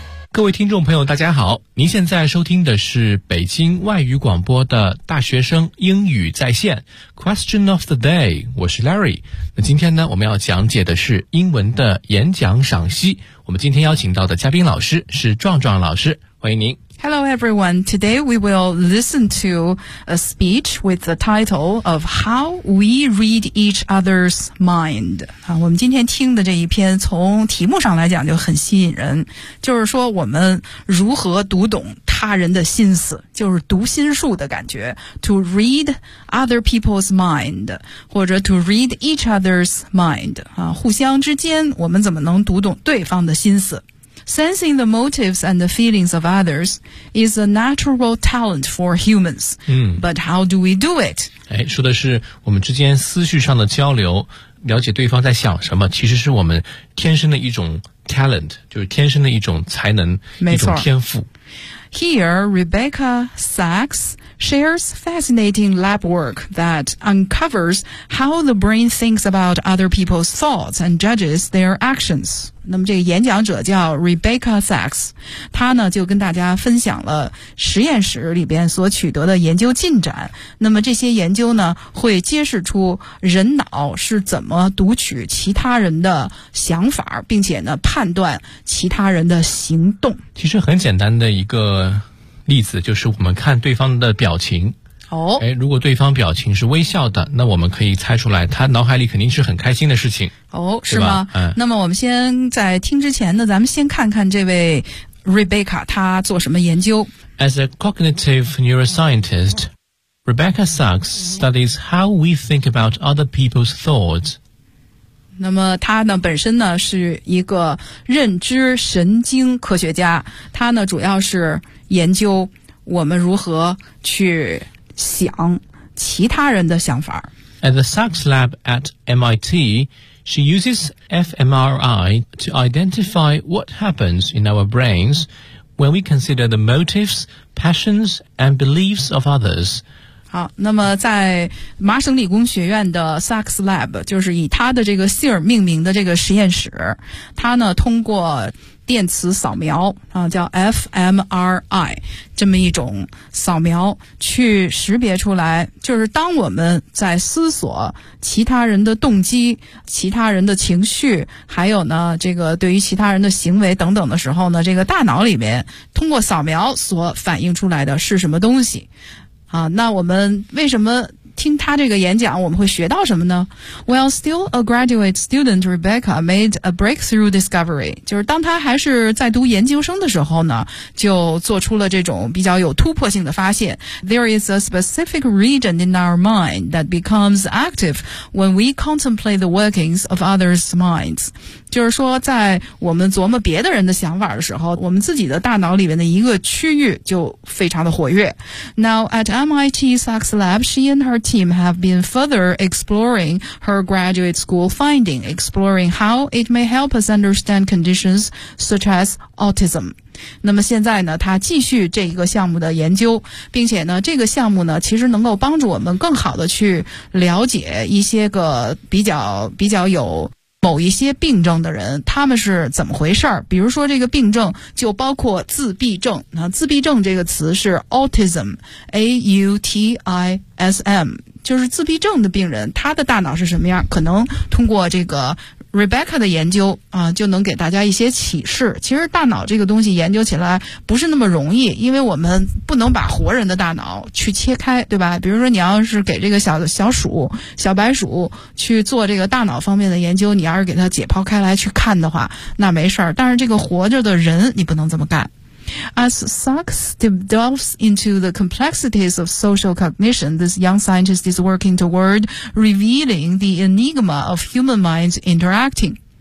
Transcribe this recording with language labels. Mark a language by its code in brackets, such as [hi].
[zh] 各位听众朋友大家好，您现在收听的是北京外语广播的大学生英语在线 [en] Question of the day， [zh] 我是 Larry。那今天呢，我们要讲解的是英文的演讲赏析，我们今天邀请到的嘉宾老师是壮壮老师，欢迎您。 [en] Hello everyone, today we will listen to a speech with the title of How We Read Each Other's Mind。 [zh] 我们今天听的这一篇从题目上来讲就很吸引人，就是说我们如何读懂他人的心思，就是读心术的感觉。 [en] To read other people's mind [zh] 或者 [en] to read each other's mind、 [zh] 互相之间我们怎么能读懂对方的心思。 [en] Sensing the motives and the feelings of others is a natural talent for humans.、But how do we do it? [zh] 说的是我们之间思绪上的交流，了解对方在想什么，其实是我们天生的一种 talent， 就是天生的一种才能，没错，一种天赋。 [en] Here, Rebecca Sachs shares fascinating lab work that uncovers how the brain thinks about other people's thoughts and judges their actions. [zh] 那么这个演讲者叫 Rebecca Sachs， 她呢就跟大家分享了实验室里边所取得的研究进展。那么这些研究呢会揭示出人脑是怎么读取其他人的想法，并且呢判断其他人的行动。其实很简单的一个例子就是我们看对方的表情、如果对方表情是微笑的，那我们可以猜出来他脑海里肯定是很开心的事情、是吗、那么我们先在听之前呢，咱们先看看这位 Rebecca 他做什么研究。 [en] As a cognitive neuroscientist, Rebecca Sachs studies how we think about other people's thoughts。 [zh] 那么他呢本身呢是一个认知神经科学家，他呢主要是研究我们如何去想其他人的想法。 [en] At the Sachs Lab at MIT, she uses fMRI to identify what happens in our brains when we consider the motives, passions, and beliefs of others. [zh] 好，那么在麻省理工学院的 Sachs Lab， 就是以他的这个姓儿命名的这个实验室，他呢通过电磁扫描、叫 fMRI 这么一种扫描去识别出来，就是当我们在思索其他人的动机、其他人的情绪，还有呢这个对于其他人的行为等等的时候呢，这个大脑里面通过扫描所反映出来的是什么东西啊。那我们为什么听他这个演讲我们会学到什么呢？ [en] Well, still a graduate student, Rebecca made a breakthrough discovery. [zh] 就是当他还是在读研究生的时候呢，就做出了这种比较有突破性的发现。 [en] There is a specific region in our mind that becomes active when we contemplate the workings of others' minds. [zh] 就是说在我们琢磨别的人的想法的时候，我们自己的大脑里面的一个区域就非常的活跃。 [en] Now, at MIT Sachs Lab, she and herTeam have been further exploring her graduate school finding, exploring how it may help us understand conditions such as autism. [zh] 那么现在呢，他继续这个项目的研究，并且呢，这个项目呢，其实能够帮助我们更好的去了解一些个比较有某一些病症的人，他们是怎么回事儿？比如说这个病症就包括自闭症，那自闭症这个词是 autism, A-U-T-I-S-M, 就是自闭症的病人，他的大脑是什么样？可能通过这个 Rebecca 的研究啊，就能给大家一些启示。其实大脑这个东西研究起来不是那么容易，因为我们不能把活人的大脑去切开，对吧？比如说你要是给这个小白鼠去做这个大脑方面的研究，你要是给它解剖开来去看的话，那没事儿。但是这个活着的人你不能这么干。 [en] As Sachs delves into the complexities of social cognition, this young scientist is working toward revealing the enigma of human minds interacting.